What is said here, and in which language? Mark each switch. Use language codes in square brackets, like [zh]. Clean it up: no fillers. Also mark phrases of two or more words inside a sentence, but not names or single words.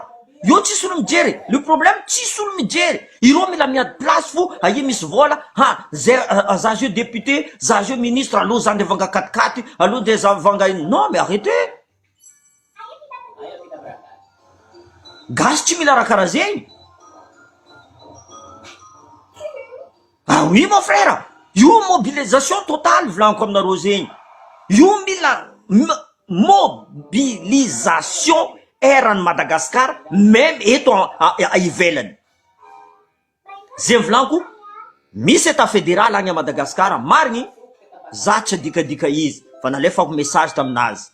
[mg] Io tsisy olo mijery. [fr] Le problème [mg] tsisy olo mijery. Ireo mila miady place fo aia misy vola. Za [fr] jeu député, [mg] za [fr] jeu ministre, [mg] aloha za ndeha vanga 4x4, aloha ndeha za vanga ino. [fr] Non mais arrêtez. [mg] Gasy tsy mila raha karaha zegny. [fr] Oui mon frère. [mg] Io [fr] mobilisation totale [mg] vlanko aminareo zegny. Io mila mobilisation eran'ny Madagasikara même eto ivelany. Zay vlanko misy [fr] état fédéral [mg] agny a Madagasikara marigny za tsy adikadika izy fa nalefako message taminazy.